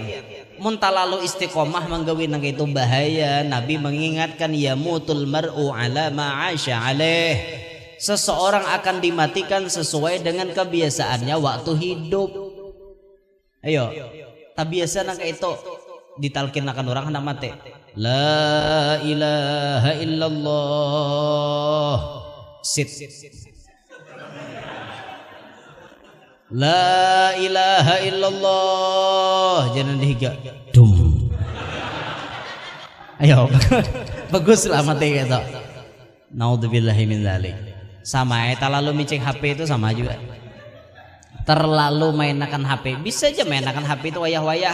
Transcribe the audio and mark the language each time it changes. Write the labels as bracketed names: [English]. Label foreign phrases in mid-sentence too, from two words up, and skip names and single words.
[Banjar] Mun talalu istiqomah manggawi nang itu bahaya. [Indonesian] Nabi mengingatkan [Arabic] يموت المرء على ما عاش عليه. [Indonesian] Seseorang akan dimatikan sesuai dengan kebiasaannya waktu hidup. [Banjar] Ayo, tak biasa nang itu ditalkinakan orang hendak mati. [Arabic] لا إله إلا الله. Sit. لا إله إلا الله. [Indonesian] Jangan dihiga. Dum. Ayo, baguslah mati gitu. [Arabic] نعوذ بالله من ذلك. [Indonesian] Sama terlalu micing HP itu sama juga. Terlalu mainkan HP. Bisa aja mainkan HP itu wayah-wayah.